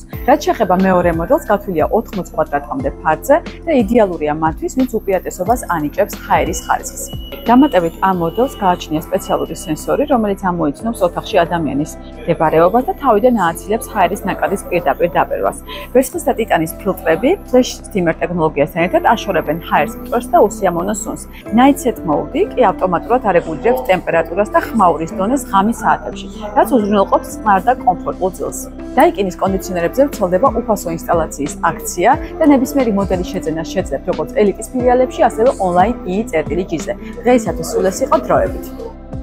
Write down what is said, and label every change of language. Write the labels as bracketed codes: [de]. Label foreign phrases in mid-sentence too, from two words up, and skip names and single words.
[ka] რაც შეეხება მეორე მოდელს, გათვლილია 80 კვადრატამდე ფართზე და იდეალურია მათთვის, ვინც უპირატესობას ანიჭებს ჰაერის ხარისხს. დამატებით ამ მოდელს გააჩნია სპეციალური სენსორი, რომელიც ამოიცნობს ოთახში ადამიანის მდებარეობას და თავიდან ააცილებს ჰაერის ნაკადის პირდაპირ დაბერვას. ვერცხლის და ტიტანის ფილტრები [en] flash timmer [ka] ტექნოლოგიასთან ერთად აშორებენ ჰაერს მტვერს და უსიამოვნო სუნს. [en] Night set mode [ka] კი ავტომატურად არეგულირებს ტემპერატურას და ხმაურის დონეს ღამის საათებში, რაც უზრუნველყოფს წყნარ და კომფორტულ წილს. დაიკინის კონდიციონერებზე ვრცელდება უფასო ინსტალაციის აქცია და ნებისმიერი მოდელის შეძენას შეძლებთ როგორც ელიტის ფილიალებში, ასევე ონლაინ ი-წერტილი ჯიზე. დღეისათვის სულ ეს იყო დროებით.